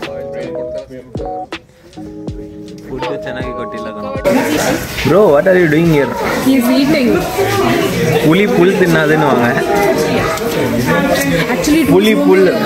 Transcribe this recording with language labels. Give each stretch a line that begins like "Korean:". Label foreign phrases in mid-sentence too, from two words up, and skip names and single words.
Kannada: ಫುಡ್ ಚೆನ್ನಾಗಿ ಕೊಟ್ಟಿಲ್ಲ.
English: Bro what are you doing here? He is eating.
Tamil: புல் தின்னாதுன்னு வாங்க. ಆಕ್ಚುಲಿ புல்